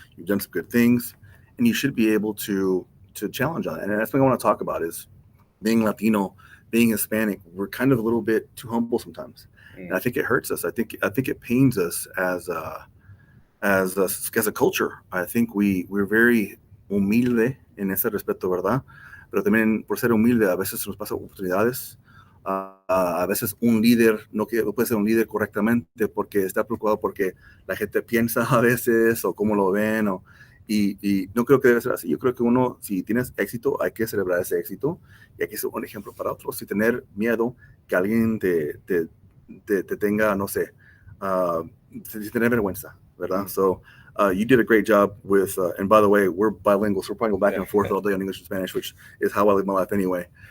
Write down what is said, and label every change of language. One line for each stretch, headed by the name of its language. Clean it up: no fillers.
English: You've done some good things, and you should be able to challenge on it. And that's what I want to talk about is being Latino, being Hispanic. We're kind of a little bit too humble sometimes, and I think it hurts us. I think it pains us as a culture. I think we're very
Spanish: humilde en ese respeto, ¿verdad? Pero también por ser humilde a veces nos pasa oportunidades. A veces un líder no puede ser un líder correctamente porque está preocupado porque la gente piensa a veces o cómo lo ven y no creo que debe ser así. Yo creo que uno, si tienes éxito, hay que celebrar ese éxito y hay que ser un ejemplo para otros sin tener miedo que alguien te tenga, no sé, sin tener vergüenza, ¿verdad?
English: So you did a great job with, and by the way, we're bilingual, so we're probably go back and forth all day on English and Spanish, which is how I live my life anyway.